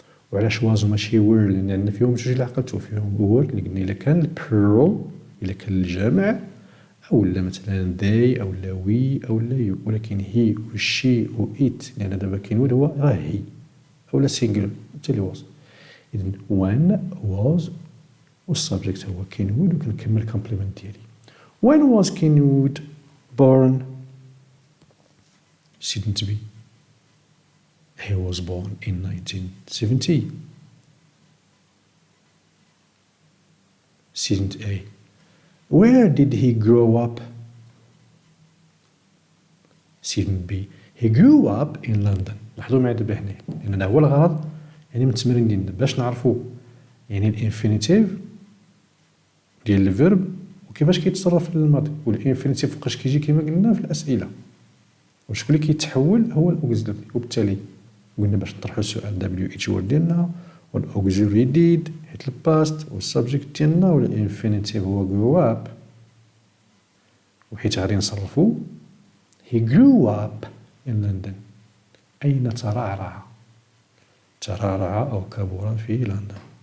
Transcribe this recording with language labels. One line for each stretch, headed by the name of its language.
Arabic: وعلاش واز وماشي وير؟ لأن عندنا فيهم جوج اللي عقلتو فيهم وير اللي قلنا إلا كان البلورال إلا كان الجمع أو لا مثلا they أو لا وي أو لا يو، ولكن هي و شي و إت لأن دابا كينوود هو راه هي أو لا سينجلر حتى اللي واز. إذن when was والسبجكت هو كينوود وكنكمل الكومبليمنت ديالي.
English: when was Kenwood born؟ student B he was born in 1970. student A where did he grow up؟ student B he grew up in London.
Arabic: لاحظوا معايا دابا هنا لأن هذا هو الغرض يعني من التمرين ديالنا باش نعرفوا يعني الانفينيتيف ديال الفيرب وكيفاش كيتصرف في الماضي، والانفينيتيف فوقاش كيجي كما قلنا في الأسئلة، وشكون اللي كيتحول هو الأوكسيلوري. وبالتالي قلنا باش نطرحوا السؤال دبليو اتش وورد ديالنا والأوكسيلوري ديد حيت الباست والسبجكت ديالنا والانفينيتيف هو
English: grew up،
Arabic: وحيت غادي نصرفوا
English: he grew up in London
Arabic: أين ترعرع؟ ترعرع أو كبر في لندن.